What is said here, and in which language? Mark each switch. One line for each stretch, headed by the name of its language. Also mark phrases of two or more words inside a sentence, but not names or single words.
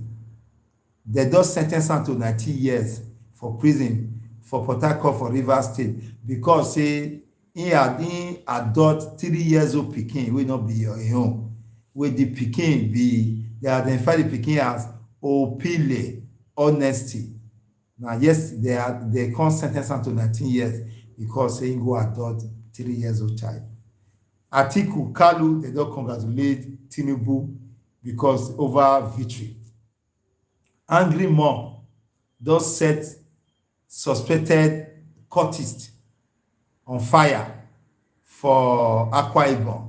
Nigerian Pidgin: They just sentenced him to 19 years for prison for Port Harcourt for Rivers State because say he adopt 3 years old pikin wey not be your own. Wey the pikin be, they identify the pikin as Opile Honesty. Now yes, they can't sentence him to 19 years because he go adopt 3 years old child. Atiku, Kalu, they don't congratulate Tinubu because over victory. Angry mom does set suspected cultist on fire for Akwa Ibom.